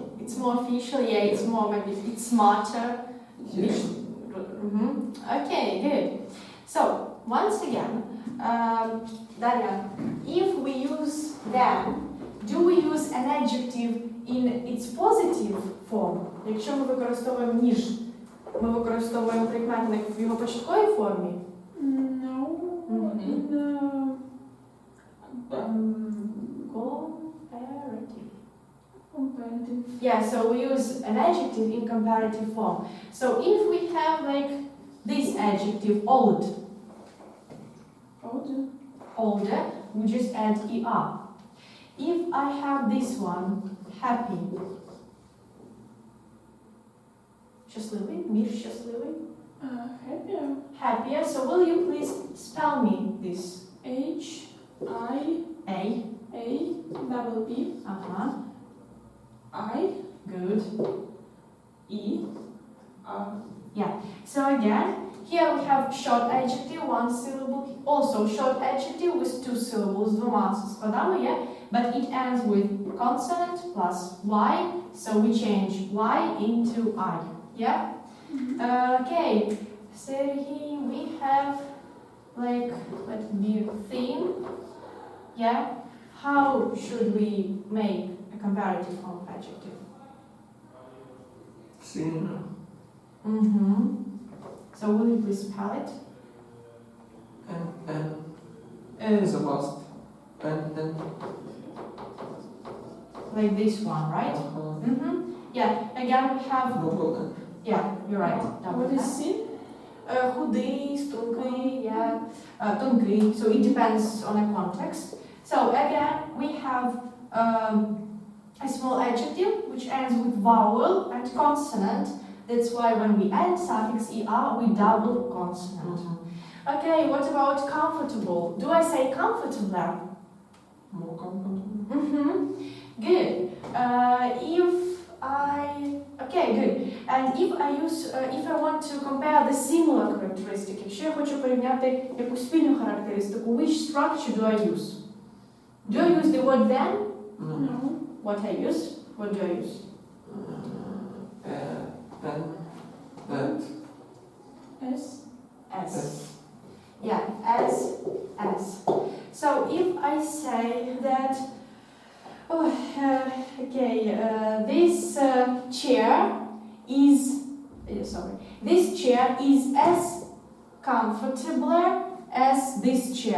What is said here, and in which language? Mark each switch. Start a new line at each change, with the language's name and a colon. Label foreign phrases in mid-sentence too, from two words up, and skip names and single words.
English: It's more official, yeah, it's more, maybe it's smarter. Yeah. Okay, good. So, once again, Daria, if we use them, do we use an adjective in its positive form?
Ukrainian: Якщо ми використовуємо ніж, ми використовуємо прикметник в його початковій формі?
English: No. Comparative. Yeah, so we use an adjective in comparative form. So if we have like this adjective, old, older, we just add er. If I have this one, happy,
Ukrainian: щасливий, більш щасливий,
English: Happier. happier, so will you please spell me this? H-I-A-B. I. Good. E-R. So again, here we have short adjective, one syllable, also short adjective with two syllables,
Ukrainian: двома складами,
English: yeah? But it ends with consonant plus y, so we change y into I, yeah? Okay, Sergey, we have like, let me think, yeah? How should we make a comparative form of adjective? Similar. So will you please spell it? And the last, and like this one, right? Yeah, again we have, Double N. yeah, you're right. Double What is N. sin?
Ukrainian: Худий, стрункий, yeah, тонкий,
English: so it depends on the context. So again, we have a small adjective which ends with vowel and consonant. That's why when we add suffix er, we double consonant. Okay, what about comfortable? Do I say comfortable? More comfortable. Good. Okay, good. And if I want to compare the similar characteristic,
Ukrainian: якщо я хочу порівняти якусь спільну характеристику,
English: which structure do I use? Do I use the word then? No. What I use? What do I use? Then. That. S. As. Yeah, as. So if I say that, this chair is, this chair is as comfortable as this chair.